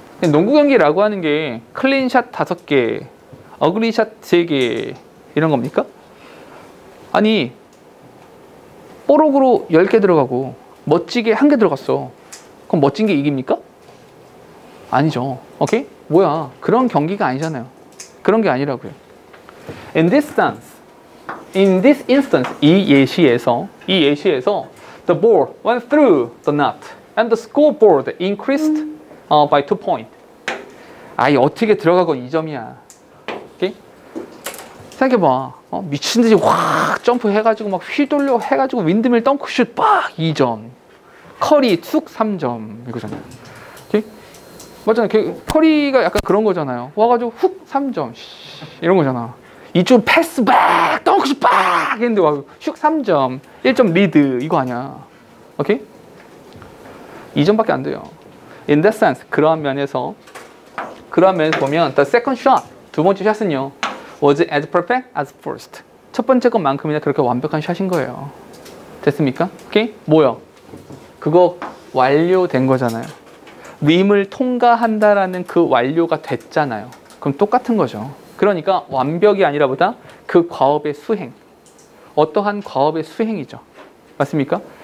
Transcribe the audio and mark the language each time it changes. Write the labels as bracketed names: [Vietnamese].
[Korean] 농구 경기라고 하는 게 클린샷 5개, 어글리샷 3개 이런 겁니까? 아니 뽀록으로 10개 들어가고 멋지게 1개 들어갔어. 그럼 멋진 게 이깁니까? 아니죠. 오케이? 뭐야? 그런 경기가 아니잖아요. 그런 게 아니라고요. [English] In this instance, [Korean] 이 예시에서 [English] the ball went through the net and the scoreboard increased by 2 points. [Korean] 아이 어떻게 들어가건 2점이야. 오케이? 생각해봐. 미친 듯이 확 점프해가지고 막 휘돌려 해가지고 윈드밀 덩크슛 빡 2점. 커리 툭 3점 이거잖아요. 오케이? 맞잖아요. 커리가 약간 그런 거잖아요. 와가지고 훅 3점 이런 거잖아. 이쪽 패스 박 덩크슛 빡 했는데 와 슉 3점 1점 리드 이거 아니야. 오케이? 2점밖에 안 돼요. [English] In that sense [Korean] 그러한 면에서 보면 [English] the second shot [Korean] 두 번째 샷은요 [English] was as perfect as first. [Korean] 첫 번째 것만큼이나 그렇게 완벽한 샷인 거예요. 됐습니까? 오케이? 뭐요? 그거 완료된 거잖아요. 림을 통과한다라는 그 완료가 됐잖아요. 그럼 똑같은 거죠. 그러니까 완벽이 아니라 보다 그 과업의 수행. 어떠한 과업의 수행이죠. 맞습니까?